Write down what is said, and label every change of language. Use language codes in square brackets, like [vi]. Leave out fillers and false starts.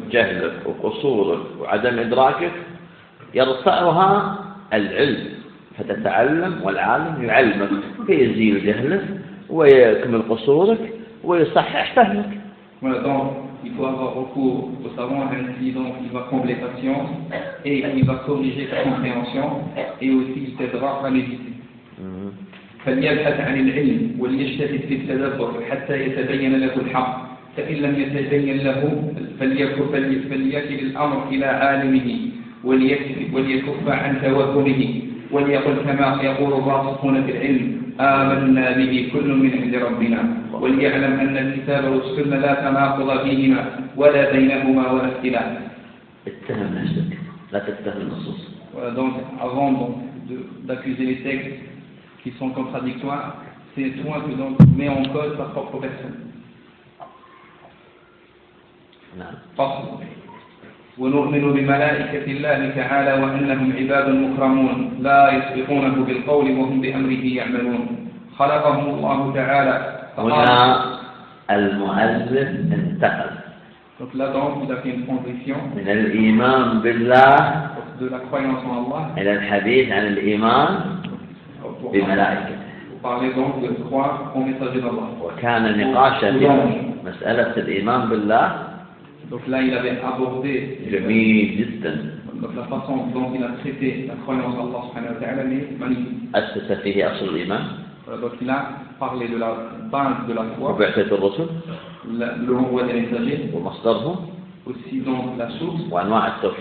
[ar] جهلك وقصورك وعدم إدراكك يرفعها العلم فتتعلم والعالم يعلمك فيزيل جهلك ويكمل قصورك ويصحح فهمك [fr] il faut avoir recours au savant ainsi donc il va combler ta science et il va corriger ta compréhension et aussi il t'aidera à méditer. [ar] فليبحث عن العلم وليجتهد في التدبر حتى يتبين له الحق فإن لم يتبين له فليكل الأمر إلى عالمه وليكف عن توهمه وليقل كما يقول الراسخون في العلم آمنا به كل من عند ربنا وليعلم أن الكتاب والسنة لا تناقض فيهما ولا بينهما ولا اختلاف. اتهم نفسك لا تتهم النصوص. [fr] Voilà, donc avant d'accuser les textes qui sont contradictoires, c'est toi que donc mets en cause ta propre personne. [ar] ونؤمن بملائكة الله تعالى وأنهم عباد مكرمون لا يسبقونه بالقول وهم بأمره يعملون خلقهم الله تعالى هنا المؤذن انتقل [fr] donc là donc il a fait une transition [ar] من الإيمان بالله [fr] de la croyance en Allah [ar] إلى الحديث عن الإيمان بملائكة [fr] parler donc de croire au messager d'Allah [ar] وكان نقاشا في مسألة الإيمان بالله [fr] Donc là, il avait abordé la façon dont il a traité la croyance en Allah [ar] subhanahu wa ta'ala, [fr] mais magnifique. Donc il a parlé de la base de la foi, le renvoi des messagers, aussi dans la source,